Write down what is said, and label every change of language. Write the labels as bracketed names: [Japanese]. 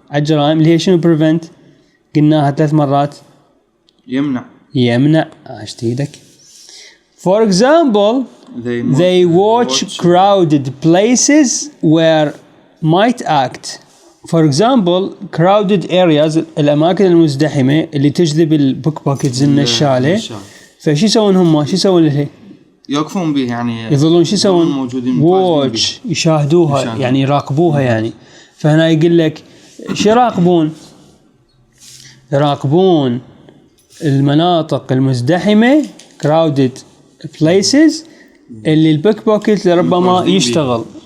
[Arabic] الجرائم اللي هي شنو؟ prevent، قلناها 3 مرات. يمنع. عشت ايدك. [English] for example they watch crowded places where might act. for example crowded areas، [Arabic] الأماكن المزدحمة اللي تجذب البوك بوكيتز النشالة. فشي يسوون هم؟ شو يسوون له؟ يوقفون به يعني يظلون شو يسوون؟ موجودين واتش، يشاهدوها يعني يراقبوها يعني. فهنا يقول لك شو يراقبون؟ يراقبون المناطق المزدحمة [English] crowded places [Arabic] اللي البيك بوكيت لربما يشتغل.